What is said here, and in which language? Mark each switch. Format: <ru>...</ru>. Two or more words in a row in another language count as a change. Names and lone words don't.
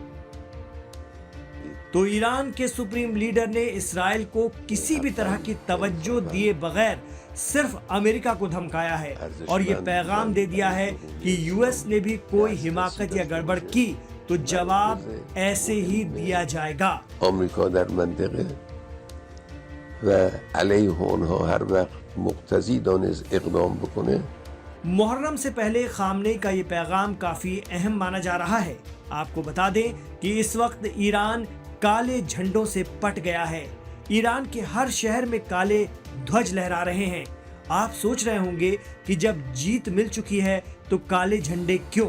<hi>तो ईरान के सुप्रीम लीडर ने इस्राइल को किसी भी तरह की तवज्जो दिए बगैर सिर्फ अमेरिका को धमकाया है और ये पैगाम दे दिया है कि यूएस ने भी कोई हिमाकत या गड़बड़ की तो जवाब ऐसे ही दिया जाएगा।</hi> <fa>अमेरिका در منطقه و علیه اونها هر وقت مقتضی دانست اقدام بکنه।</fa> <hi>मुहर्रम से पहले खामनेई का ये पैगाम काफी अहम माना जा रहा है। आपको बता दें कि इस वक्त ईरान काले झंडों से पट गया है। ईरान के हर शहर में काले ध्वज लहरा रहे हैं। आप सोच रहे होंगे कि जब जीत मिल चुकी है तो काले झंडे क्यों?</hi>